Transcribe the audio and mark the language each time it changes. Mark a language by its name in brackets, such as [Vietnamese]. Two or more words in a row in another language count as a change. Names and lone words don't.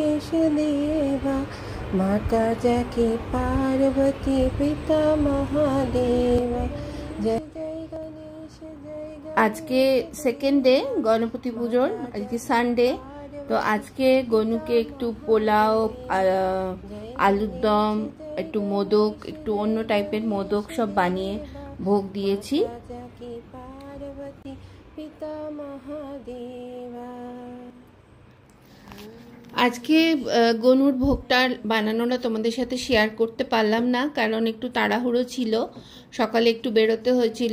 [Hindi] देवा माता जाके पार्वती पिता महादेवा जय जय गणेश जय [Bangla] আজকে [English] second day [Bangla] গণপতি পুজোর, আজকে সানডে। তো আজকে গনুকে একটু পোলাও, আলুর দম, একটু মোদক, একটু অন্য টাইপের মোদক সব বানিয়ে ভোগ দিয়েছি। আজকে গনুর ভোগটা বানানোটা তোমাদের সাথে শেয়ার করতে পারলাম না, কারণ একটু তাড়াহুড়ো ছিল, সকালে একটু বেরোতে হয়েছিল।